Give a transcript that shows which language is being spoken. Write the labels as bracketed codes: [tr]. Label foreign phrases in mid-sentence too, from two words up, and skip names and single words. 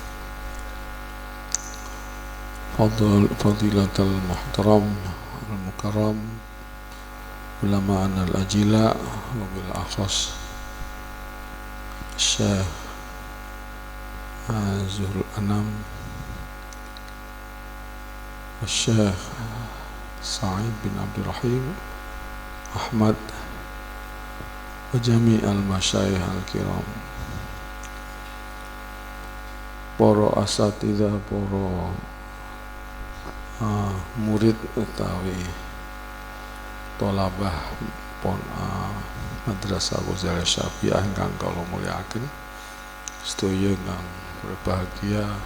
[ar] فضيلة المحترم المكرم علماءنا الأجلاء وبالأخص الشيخ زهر الأنام الشيخ سعيد بن عبد الرحيم أحمد وجميع المشايخ الكرام [jv] para asatidzah para murid utawi tolabah pon Madrasah Ghazali Syafi'iyah ingkang kula mulyakaken sedaya ingkang berbahagia.